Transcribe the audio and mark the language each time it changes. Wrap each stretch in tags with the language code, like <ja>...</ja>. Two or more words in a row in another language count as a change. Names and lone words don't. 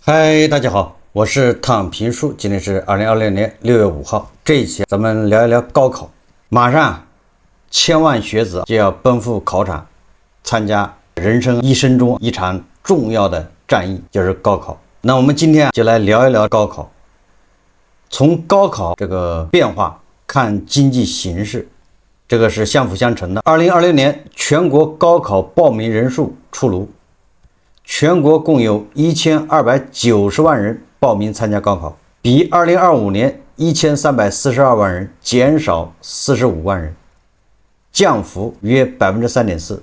<zh>嗨，大家好，我是躺平叔，今天是2026年6月5号。這一期咱們聊一聊高考。馬上千萬學子就要奔赴考場，參加人生一生中一場重要的戰役，就是高考。那我們今天就來聊一聊高考。從高考這個變化看經濟形勢，這個是相輔相成的。2026年全國高考報名人數出爐。全國共有1290萬人報名參加高考，比2025年1342萬人減少45萬人，降幅約3.4%。</zh>